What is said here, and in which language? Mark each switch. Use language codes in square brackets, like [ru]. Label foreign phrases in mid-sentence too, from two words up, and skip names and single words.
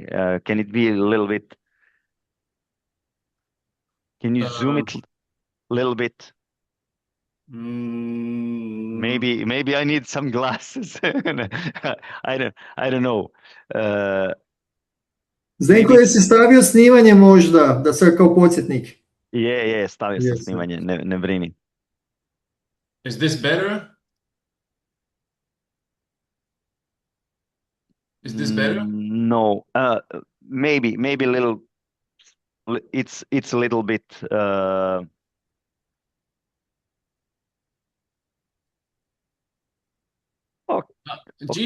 [en] Can it be a little bit, can you zoom Uh, it a little bit? mm, Maybe I need some glasses. I don't know. Uh, Zdenko, maybe [hr] jesi [en] it's [hr] stavio snimanje možda, da sad kao podsjetnik? stavio sam Jesam. snimanje, ne brini. [en] is this better? Is this better? No, maybe a little. It's a little bit. Oh, okay.